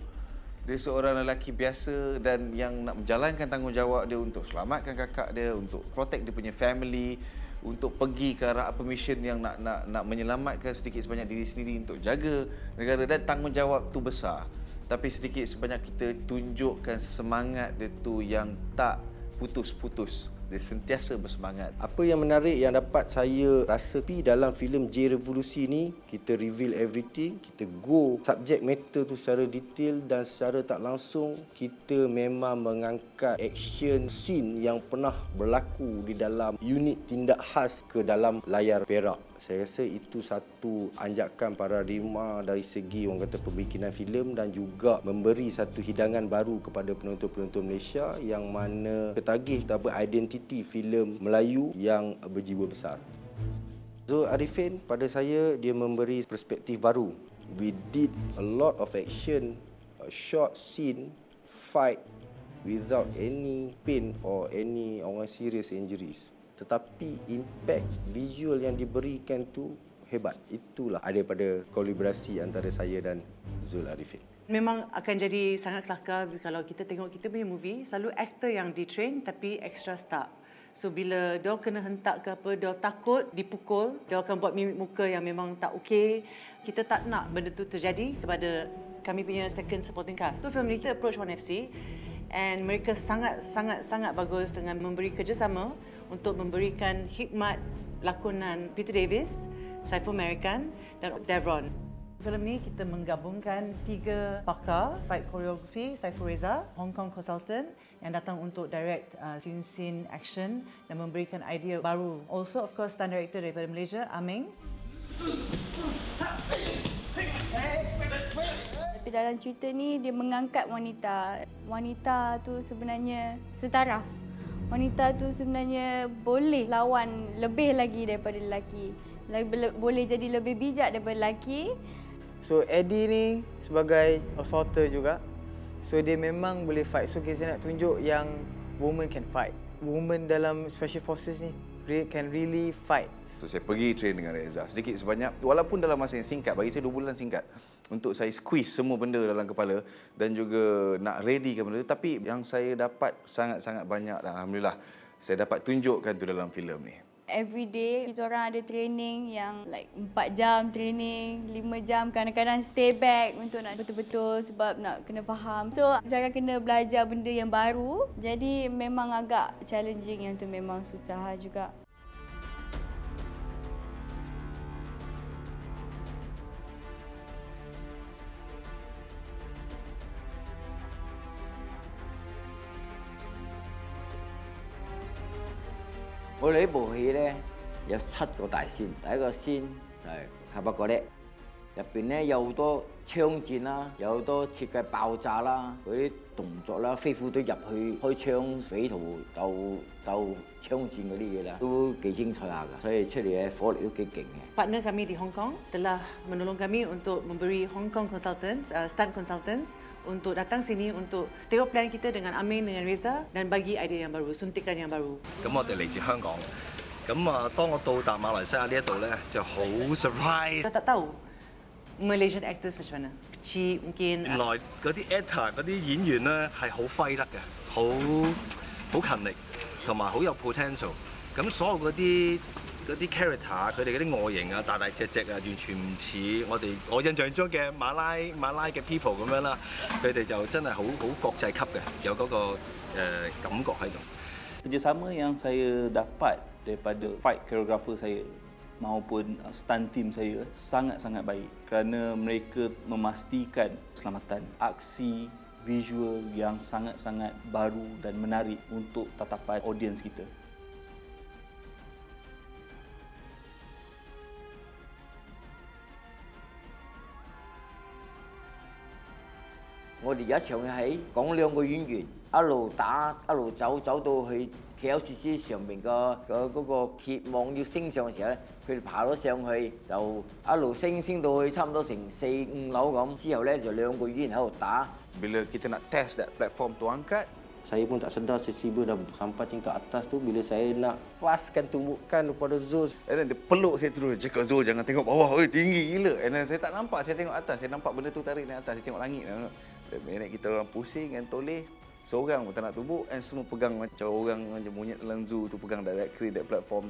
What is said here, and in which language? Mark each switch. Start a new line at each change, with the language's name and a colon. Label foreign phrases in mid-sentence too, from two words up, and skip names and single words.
Malay: Dia seorang lelaki biasa dan yang nak menjalankan tanggungjawab dia untuk selamatkan kakak dia, untuk protect dia punya family, untuk pergi ke arah apa mission yang nak menyelamatkan sedikit sebanyak diri sendiri untuk jaga negara, dan tanggungjawab tu besar. Tapi sedikit sebanyak kita tunjukkan semangat dia tu yang tak putus-putus Dia sentiasa bersemangat. Apa yang menarik yang dapat saya rasa dalam filem J Revolusi ni, kita
English: reveal everything,
Malay: kita
English: go subject matter
Malay: tu secara detail dan secara tak langsung kita memang mengangkat
English: action scene
Malay: yang pernah berlaku di dalam unit tindak khas ke dalam layar perak. Saya rasa itu satu anjakan paradigma dari segi orang kata pembikinan filem dan juga memberi satu hidangan baru kepada penonton-penonton Malaysia yang mana ketagih apa identiti filem Melayu yang berjiwa besar. Zul Arifin pada saya dia memberi perspektif baru.
English: We did a lot of action, a short scene, fight without any pain or any orang serious injuries.
Malay: Tetapi impact visual yang diberikan tu hebat. Itulah daripada kolaborasi antara saya dan Zul Arifin. Memang akan jadi sangat kelakar kalau kita tengok kita punya movie, selalu aktor yang di-train tapi
English: extra star.
Malay: So bila dia kena hentak ke apa, dia takut dipukul, dia akan buat mimik muka yang memang tak okey. Kita tak nak benda tu terjadi kepada kami punya
English: second supporting cast.
Malay: So film ni kita approach 1FC and mereka sangat bagus dengan memberi kerjasama untuk memberikan hikmat lakonan Peter Davis, Saiful American dan Devron. Filem ni kita menggabungkan 3 pakar
English: fight choreography,
Malay: Saiful Reza, Hong Kong consultant yang datang untuk
English: direct scene action
Malay: dan memberikan idea baru.
English: Also of course stunt director daripada Malaysia, Aming.
Malay: Tapi dalam cerita ni dia mengangkat wanita. Wanita tu sebenarnya setaraf. Wanita tu sebenarnya boleh lawan lebih lagi daripada lelaki. Boleh jadi lebih bijak daripada lelaki. So Eddie ni sebagai assaulter juga. So dia memang boleh fight. So kita nak tunjuk yang
English: woman can fight. Woman dalam special forces ni can really fight.
Malay: So saya pergi train dengan Reza sedikit sebanyak, walaupun dalam masa yang singkat, bagi saya 2 bulan singkat untuk saya squeeze semua benda dalam kepala dan juga nak readykan benda tu. Tapi yang saya dapat sangat-sangat banyak dan alhamdulillah saya dapat tunjukkan tu dalam filem ni.
English: Every day
Malay: kita orang ada training yang like 4 jam training, 5 jam, kadang-kadang
English: stay back
Malay: untuk nak betul-betul sebab nak kena faham. So Zara kena belajar benda yang baru, jadi memang agak challenging, yang tu memang susah juga.
Cantonese: 我哋呢部戲咧有7個大線，第一個線就係塔巴角叻，入邊咧有好多槍戰啦，有好多設計爆炸啦，嗰啲動作啦，飛虎隊入去開槍匪徒鬥槍戰嗰啲嘢啦，都幾精彩下㗎，所以出嚟嘅火力都幾勁嘅。
Malay: Partner kami di Hong Kong telah menolong kami untuk memberi
English: Hong Kong consultants, stunt consultants
Malay: untuk datang sini untuk tengok plan kita dengan Amin, dengan Reza dan bagi idea yang baru, suntikan yang baru.
Cantonese: 咁我哋嚟自香港，咁當我到達馬來西亞呢一度咧，就好 surprise。
Malay: Kita tak tahu
English: Malaysian actors
Malay: macam mana, kecil mungkin.
Cantonese: 原來嗰啲 actor 嗰啲演員咧係好揮得嘅，好勤力，同埋好有 potential。咁所有嗰啲 character 佢哋嗰啲外形啊，大隻啊，完全唔似我印象中嘅馬拉嘅 people 咁樣啦。佢哋就真係好國際級嘅，有嗰個感覺喺度。
Malay: Kerjasama yang saya dapat daripada
English: fight choreographer
Malay: saya maupun
English: stunt team
Malay: saya sangat-sangat baik kerana mereka memastikan keselamatan, aksi, visual yang sangat-sangat baru dan menarik untuk tatapan audiens kita.
Cantonese: 我哋有一場戲講2個演員一路打一路走到去 KLCC 上面嗰個鐵網要升上嘅時候咧，佢哋爬咗上去就一路升到去差唔多成4、5樓咁，之後咧就2個演員喺度打。
Malay: Bila kita nak
English: test that platform
Malay: tu angkat, Saya pun tak sedar tiba-tiba dah sampai tingkat atas tu bila saya nak paskan tumbukan kepada Zul.
English: and then
Malay: dia peluk saya terus, cakap Zul jangan tengok bawah, tinggi gila.
English: And then
Malay: saya tak nampak, saya tengok atas, saya nampak benda tu tarik naik atas, saya tengok langit. Nenek kita orang pusing dan toleh, seorang pun tak nak tumbuk and semua pegang macam orang macam monyet dalam zoo tu pegang
English: directly that platform
Malay: tu.